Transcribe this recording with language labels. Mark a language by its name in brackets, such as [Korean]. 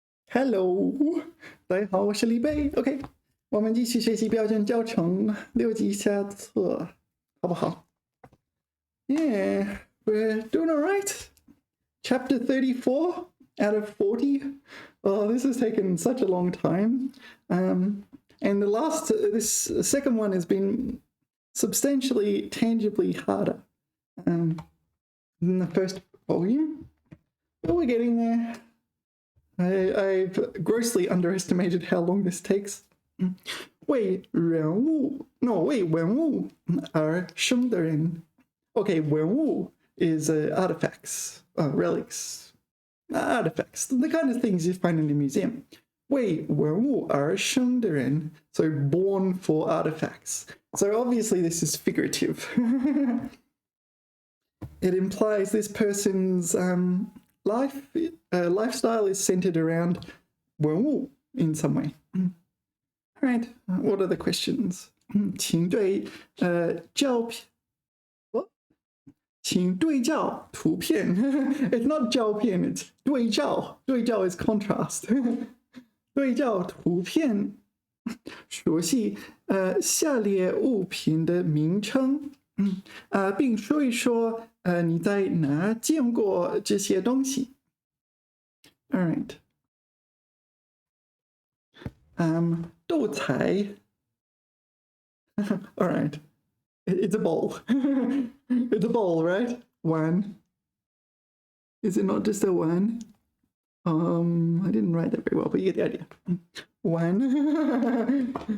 [Chinese] Hello，大家好，我是李贝。OK，我们继续学习标准教程6级下册，好不好？ [English] Yeah, we're doing all right. Chapter 34 out of 40. Oh, this has taken such a long time. And this second one has been substantially, tangibly harder than the first volume. But we're getting there. I've grossly underestimated how long this takes. 为人物 no [Chinese] 为文物而生的人 [English] Okay, 文物 is artifacts, relics, artifacts, the kind of things you find in a museum. [Chinese] 为文物而生的人 [English] so born for artifacts. So obviously this is figurative. It implies this person's lifestyle is centered around 文物 in some way. All right, what are the questions? [Chinese] 请对照片 [English] what? [Chinese] 请对照图片 [English] It's not [Chinese] 照片 it's 对照 对照 [English] is contrast [Chinese] 对照图片熟悉下列物品的名称并说一说你在哪见过这些东西 [English] All right. [Chinese] 豆菜 [English] All right. It's a bowl. It's a bowl, right? One. Is it not just a one? I didn't write that very well, but you get the idea. One.